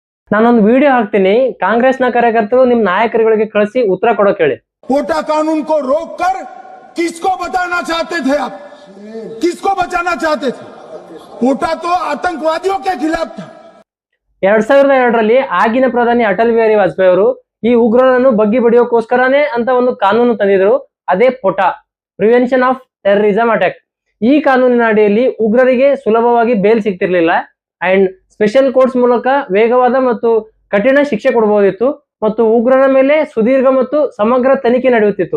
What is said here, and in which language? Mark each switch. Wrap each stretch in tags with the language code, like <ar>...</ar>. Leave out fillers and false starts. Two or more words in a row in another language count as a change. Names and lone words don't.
<kn>ನಾನೊಂದು ವಿಡಿಯೋ ಹಾಕ್ತೀನಿ, ಕಾಂಗ್ರೆಸ್ನ ಕಾರ್ಯಕರ್ತರು ನಿಮ್ ನಾಯಕರುಗಳಿಗೆ ಕಳಿಸಿ ಉತ್ತರ ಕೊಡೋಕೆ ಹೇಳಿ.</kn> <hi>कोटा कानून को रोककर किसको बताना चाहते थे आप? किसको बचाना चाहते थे? कोटा तो आतंकवादियों के खिलाफ था.</hi> <kn>2002ರಲ್ಲಿ ಆಗಿನ ಪ್ರಧಾನಿ ಅಟಲ್ ಬಿಹಾರಿ ವಾಜಪೇಯಿ ಅವರು ಈ ಉಗ್ರರನ್ನು ಬಗ್ಗಿ ಬಡಿಯೋಕೋಸ್ಕರನೇ ಅಂತ ಒಂದು ಕಾನೂನು ತಂದಿದ್ರು. ಅದೇ ಪೋಟಾ, ಪ್ರಿವೆನ್ಷನ್ ಆಫ್ ಟೆರರಿಸಂ ಅಟ್ಯಾಕ್. ಈ ಕಾನೂನಿನ ಅಡಿಯಲ್ಲಿ ಉಗ್ರರಿಗೆ ಸುಲಭವಾಗಿ ಬೇಲ್ ಸಿಗ್ತಿರ್ಲಿಲ್ಲ ಅಂಡ್</kn> <en>special courts</en> <kn>ಮೂಲಕ ವೇಗವಾದ ಮತ್ತು ಕಠಿಣ ಶಿಕ್ಷೆ ಕೊಡಬಹುದಿತ್ತು ಮತ್ತು ಉಗ್ರರ ಮೇಲೆ ಸುದೀರ್ಘ ಮತ್ತು ಸಮಗ್ರ ತನಿಖೆ ನಡೆಯುತ್ತಿತ್ತು.</kn>